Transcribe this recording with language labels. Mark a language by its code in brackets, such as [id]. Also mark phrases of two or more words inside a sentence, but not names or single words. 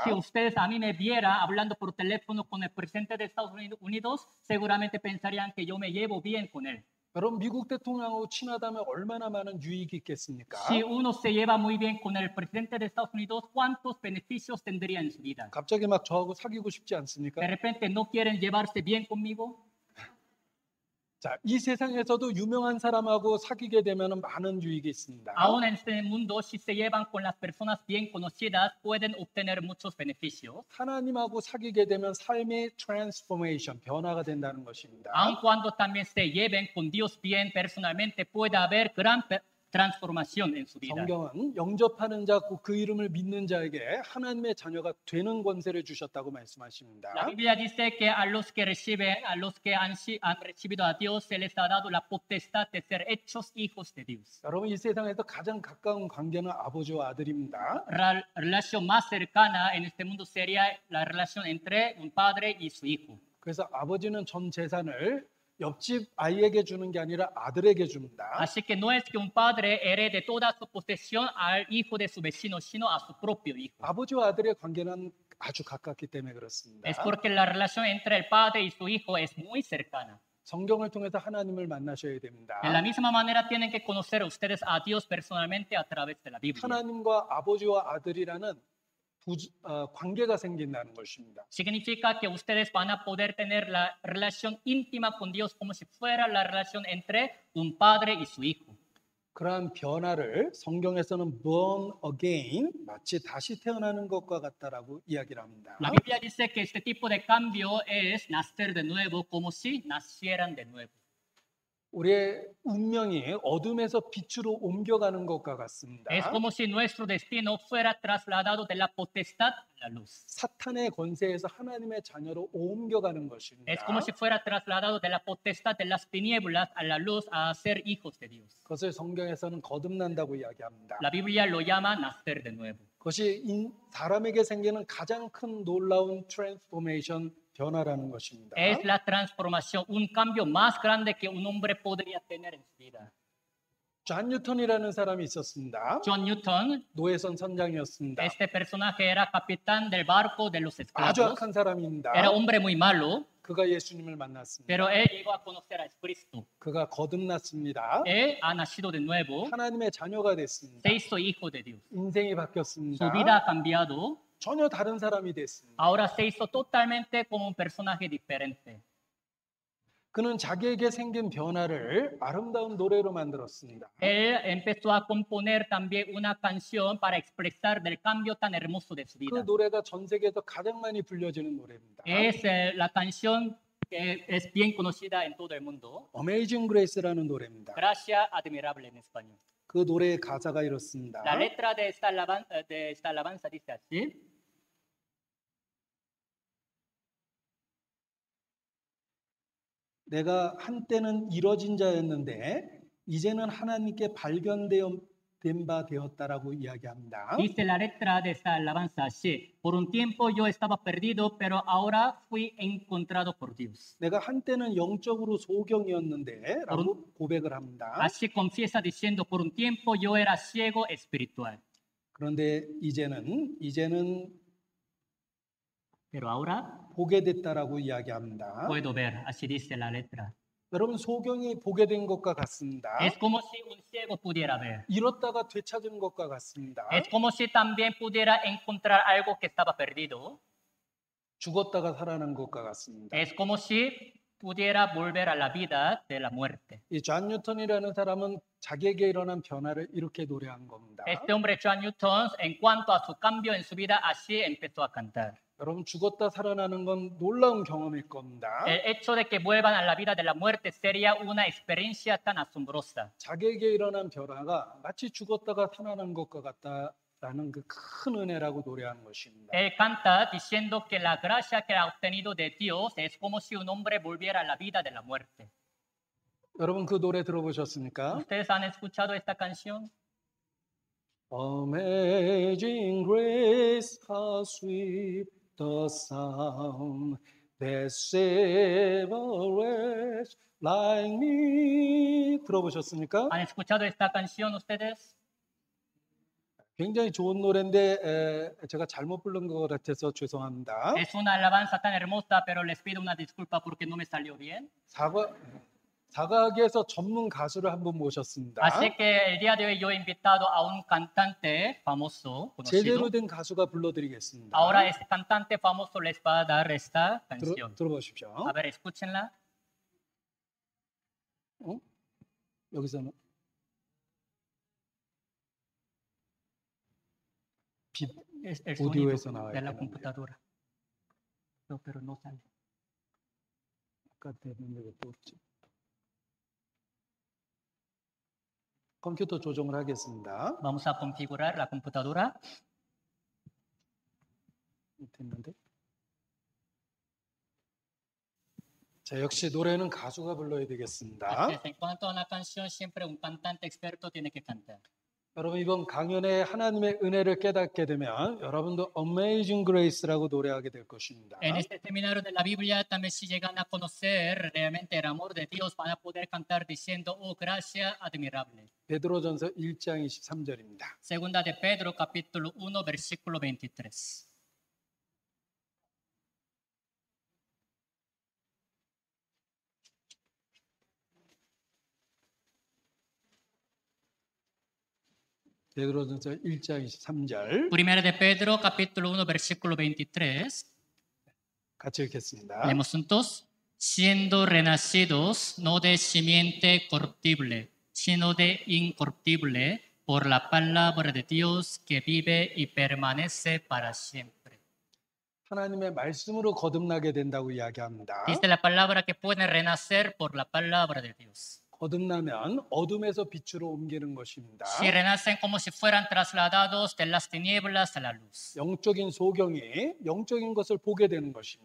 [es] Si ustedes a mí me viera hablando por teléfono con el presidente de Estados Unidos, seguramente pensarían que yo me llevo bien con él. [ko] 여러분 미국 대통령하고 친하다면 얼마나 많은 유익이 있겠습니까? [es] Si uno se lleva muy bien con el presidente de Estados Unidos, ¿cuántos beneficios tendría en su vida? [ko] 갑자기 막 저하고 사귀고 싶지 않습니까? [es] De repente no quieren llevarse bien conmigo. [ko] 자, 이 세상에서도 유명한 사람하고 사귀게 되면 많은 유익이 있습니다. [es] Aún en este mundo, si se llevan con las personas bien conocidas, pueden obtener muchos beneficios. [ko] 하나님하고 사귀게 되면 삶의 트랜스포메이션, 변화가 된다는 것입니다. [es] Aun cuando también se lleven con Dios bien personalmente, puede haber gran transformación en su vida. [ko] 성경은 영접하는 자, 그 이름을 믿는 자에게 하나님의 자녀가 되는 권세를 주셨다고 말씀하십니다. [es] La Biblia dice que a los que reciben, a los que han recibido a Dios, se les ha dado la potestad de ser hechos hijos de Dios. [ko] 여러분 이 세상에서 가장 가까운 관계는 아버지와 아들입니다. [es] La relación más cercana en este mundo sería la relación entre un padre y su hijo. [ko] 그래서 아버지는 전 재산을 옆집 아이에게 주는 게 아니라 아들에게 줍니다. [es] Así que no es que un padre herede toda su posesión al hijo de su vecino, sino a su propio hijo. [ko] 아버지와 아들의 관계는 아주 가깝기 때문에 그렇습니다. [es] Es porque la relación entre el padre y su hijo es muy cercana. [ko] 성경을 통해서 하나님을 만나셔야 됩니다. [es] De la misma manera tienen que conocer ustedes a Dios personalmente a través de la Biblia. [ko] 하나님과 아버지와 아들이라는 관계가 생긴다는 것입니다. [es] Significa que ustedes van a poder tener la relación íntima con Dios como si fuera la relación entre un padre y su hijo. [ko] 그러한 변화를 성경에서는 [en] born again, [ko] 마치 다시 태어나는 것과 같다라고 이야기를 합니다. [es] La Biblia dice que este tipo de cambio es nacer de nuevo, como si nacieran de nuevo. [ko] 우리의 운명이 어둠에서 빛으로 옮겨가는 것과 같습니다. [es] Es como si nuestro destino fuera trasladado de la potestad a la luz. [ko] 사탄의 권세에서 하나님의 자녀로 옮겨가는 것입니다. [es] Es como si fuera trasladado de la potestad de las tinieblas a la luz a ser hijos de Dios. [ko] 그것을 성경에서는 거듭난다고 이야기합니다. [es] La Biblia lo llama nacer de nuevo. [ko] 그것이 사람에게 생기는 가장 큰 놀라운 트랜스포메이션 변화라는 것입니다. [es] Es la transformación, un cambio más grande que un hombre podría tener en su vida. [ko] 존 뉴턴이라는 사람이 있었습니다. John Newton, 노예선 선장이었습니다. [es] este personaje era capitán del barco de los [ko] 아주 [es] esclavos. [ko] 악한 사람입니다. [es] Era hombre muy malo, [ko] 그가 예수님을 만났습니다. [es] pero él llegó a conocer a Cristo. [ko] 그가 거듭났습니다. [es] Él ha nacido de nuevo, [ko] 하나님의 자녀가 됐습니다. [es] se hizo hijo de Dios. [ko] 인생이 바뀌었습니다. [es] Su vida ha cambiado, [ko] 전혀 다른 사람이 됐습니다. [es] ahora se hizo totalmente como un personaje diferente. [ko] 그는 자기에게 생긴 변화를 아름다운 노래로 만들었습니다. [es] Él empezó a componer también una canción para expresar del cambio tan hermoso de su [ko] 그 [es] vida. [ko] 노래가 전 세계에서 가장 많이 불려지는 노래입니다. [es] Es la canción que es bien conocida en todo el mundo. [ko] Amazing Grace라는 노래입니다. [es] Gracia admirable en español. [ko] 그 노래의 가사가 이렇습니다. [es] La letra de esta alabanza dice así. [ko] 내가 한때는 이뤄진 자였는데 이제는 하나님께 발견된 바 되었다라고 이야기합니다. [es] Dice la letra de esta alabanza así. Por un tiempo yo estaba perdido, pero ahora fui encontrado por Dios. [ko] 내가 한때는 영적으로 소경이었는데 라고 고백을 합니다. [es] Así confiesa diciendo, por un tiempo yo era ciego espiritual. [ko] 그런데 이제는 [es] Pero ahora [ko] 보게 됐다라고 이야기합니다. [es] puedo ver, así dice la letra. [ko] 여러분 소경이 보게 된 것과 같습니다. [es] Es como si un ciego pudiera ver. [ko] 잃었다가 되찾은 것과 같습니다. [es] Es como si también pudiera encontrar algo que estaba perdido. [ko] 죽었다가 살아난 것과 같습니다. [es] Es como si pudiera volver a la vida de la muerte. [ko] 이 존 뉴턴이라는 사람은 자기에게 일어난 변화를 이렇게 노래한 겁니다. [es] Este hombre, John Newton, en cuanto a su cambio en su vida, así empezó a cantar. [ko] 여러분 죽었다 살아나는 건 놀라운 경험일 겁니다. [es] El hecho de que vuelvan a la vida de la muerte sería una experiencia tan asombrosa. [ko] 자기에게 일어난 변화가 마치 죽었다가 살아난 것과 같다라는 그 큰 은혜라고 노래하는 것입니다. [es] Él canta diciendo que la gracia que ha obtenido de Dios es como si un hombre volviera a la vida de la muerte. [ko] 여러분 그 노래 들어보셨습니까? [es] ¿Ustedes han escuchado esta canción? [en] Amazing grace, how sweet the sound that saved a wretch like me. [ko] 들어보셨습니까? [es] ¿Han escuchado esta canción ustedes? [ko] 굉장히 좋은 노래인데 제가 잘못 부른 것 같아서 죄송합니다. [es] Es una alabanza tan hermosa, pero les pido una disculpa porque no me salió bien. [ko] 사과학에서 전문 가수를 한 분 모셨습니다. [es] Así que el día de hoy yo he invitado a un cantante famoso, conocido. [ko] 제대로 된 가수가 불러드리겠습니다. [es] Ahora este cantante famoso les va a dar esta canción. [ko] 들어보십시오. [es] A ver, escúchenla. [ko] 여기서는 [es] Es el [ko] Audio에서 [es] sonido [ko] 나와야 [es] de la [ko] 되는데. [es] computadora. No, pero no sale. [ko] 아까 됐는데 왜 또 없지? 컴퓨터 조정을 하겠습니다. [es] Vamos a configurar la computadora. [ko] 됐는데. 자, 역시 노래는 가수가 불러야 되겠습니다. [es] Así es, en cuanto a una canción, siempre un cantante experto tiene que cantar. [ko] 여러분 이번 강연에 하나님의 은혜를 깨닫게 되면 여러분도 Amazing Grace라고 노래하게 될 것입니다. [es] En este seminario de la Biblia también si llegan a conocer realmente el amor de Dios van a poder cantar diciendo, oh, gracia admirable. [ko] 베드로전서 1장 23절입니다. [es] Segunda de Pedro, capítulo 1, versículo 23. [ko] 베드로전서 1장 23절 [es] Primera de Pedro, capítulo 1, versículo 23. [ko] 같이 읽겠습니다. [es] Leemos juntos. Siendo renacidos no de simiente corruptible, sino de incorruptible, por la palabra de Dios que vive y permanece para siempre. [ko] 하나님의 말씀으로 거듭나게 된다고 이야기합니다. [es] Dice la palabra que pueden renacer por la palabra de Dios. [ko] 거듭나면 어둠에서 빛으로 옮기는 것입니다. [es] Si renacen como si fueran trasladados de las tinieblas a la luz. [ko] 영적인 소경이 영적인 것을 보게 되는 것입니다.